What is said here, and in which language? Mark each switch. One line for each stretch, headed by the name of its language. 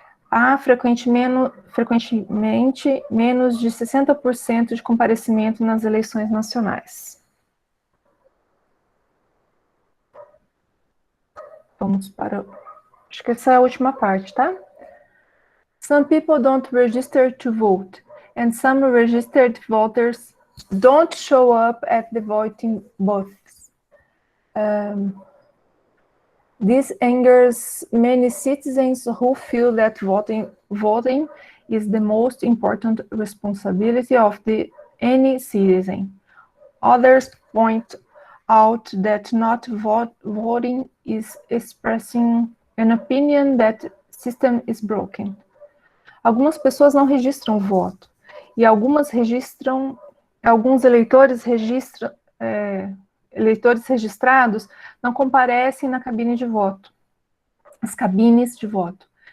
Portuguese: Há frequentemente menos de 60% de comparecimento nas eleições nacionais. Vamos para... Acho que essa é a última parte, tá?
English: Some people don't register to vote, and some registered voters don't show up at the voting booths. This angers many citizens who feel that voting is the most important responsibility of any citizen. Others point out that not voting is expressing an opinion that system is broken.
Portuguese: Algumas pessoas não registram voto, e alguns eleitores registrados não comparecem na cabine de voto, as cabines de voto.